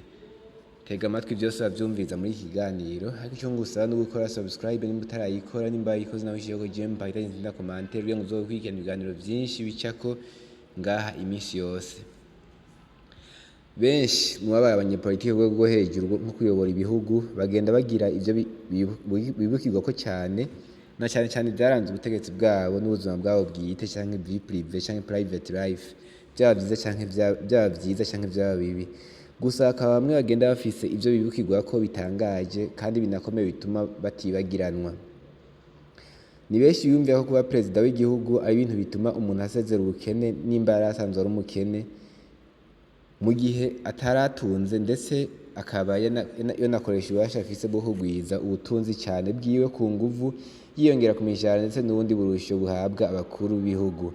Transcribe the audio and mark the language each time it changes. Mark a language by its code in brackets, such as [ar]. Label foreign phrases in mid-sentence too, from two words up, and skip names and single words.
[rn] Tega amatwi byose bavyumviza muri iki kiganiro, ariko icyo ngusaba no gukora subscribe nimba utarayikora, nimba yayikoze nawe ushyireko jemwe mpahita nzinda commentaire kugira ngo uzokurikirana ibiganiro byinshi bicako ngaha iminsi yose. Benshi mu babaye abanyepolitiki ku rwego rwo hejuru nko kuyobora ibihugu bagenda bagira ibyo bibukirwa ko cyane, na cyane cyane byaranze ubutegetsi bwabo n'ubuzima bwabo bwite, cyangwa [fr] vie prive [rn] cyangwa [en] private life, [rn] byaba byiza cyangwa byaba bibi. Gusa hakaba bamwe bagenda bafise ibyo bibukirwa ko bitangaje kandi binakomeye bituma batibagiranwa. Ni benshi biyumvira ko kuba perezida w'igihugu ari ibintu bituma umuntu asezera ubukene nimba yari asanzwe ari umukene, mu gihe ataratunze, ndetse akaba yanakoresha ububasha afise bwo kugwiza ubutunzi cyane bwiwe ku nguvu, yiyongera ku mishahara ndetse n'ubundi burusho buhabwa abakuru b'ibihugu.